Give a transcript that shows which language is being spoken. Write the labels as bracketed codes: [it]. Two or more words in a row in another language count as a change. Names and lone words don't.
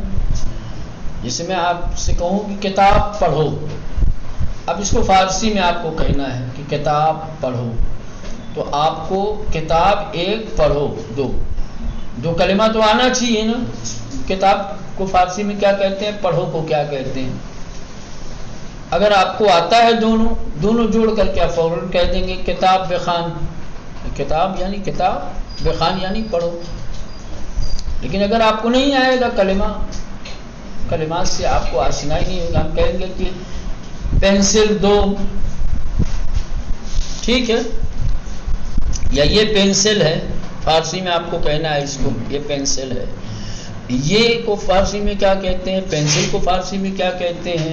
[ur] جیسے میں آپ سے کہوں کہ کتاب پڑھو، اب اس کو فارسی میں آپ کو کہنا ہے کہ کتاب پڑھو، تو آپ کو کتاب ایک پڑھو، دو کلمہ تو آنا چاہیے نا. کتاب کو فارسی میں کیا کہتے ہیں، پڑھو کو کیا کہتے ہیں؟ اگر آپ کو آتا ہے دونوں جوڑ کر کے آپ فوراً کہہ دیں گے [fa] کتاب بخوان. [ur] کتاب یعنی کتاب، بخوان یعنی پڑھو. لیکن اگر آپ کو نہیں آئے گا کلمات سے آپ کو آشنائی نہیں ہوگا، ہم کہیں گے کہ پینسل دو، ٹھیک ہے، یا یہ پینسل ہے. فارسی میں آپ کو کہنا ہے اس کو یہ پینسل ہے. یہ کو فارسی میں کیا کہتے ہیں، پینسل کو فارسی میں کیا کہتے ہیں؟